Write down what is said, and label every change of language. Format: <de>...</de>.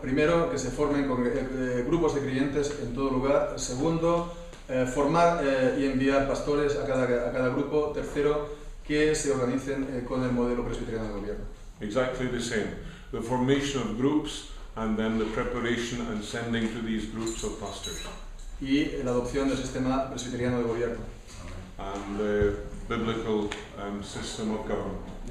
<es>Primero, que se formen grupos de creyentes en todo lugar. Segundo, formar y enviar pastores a cada grupo. Tercero, que se organicen con el modelo presbiteriano de gobierno.</es> <en>Exactly the same. The formation of groups and then the preparation and sending to these groups of pastors.</en> <es>Y la adopción del sistema presbiteriano de gobierno.</es> <en>And the biblical system of government.</en>